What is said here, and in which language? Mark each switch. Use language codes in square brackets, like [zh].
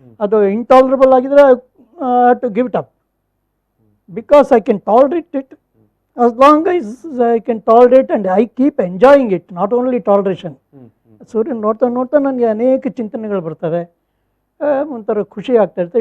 [kn] ಅದು ಇಂಟಾಲರಬಲ್ ಆಗಿದ್ರೆ [en] I have to give it up because I can tolerate it. As long as I can tolerate and I keep enjoying it, not only toleration. [kn] ಸೂರ್ಯನ ನೋಡ್ತಾ ನೋಡ್ತಾ ನನಗೆ ಅನೇಕ ಚಿಂತನೆಗಳು ಬರ್ತವೆ, ಒಂಥರ ಖುಷಿ ಆಗ್ತಾ ಇರುತ್ತೆ.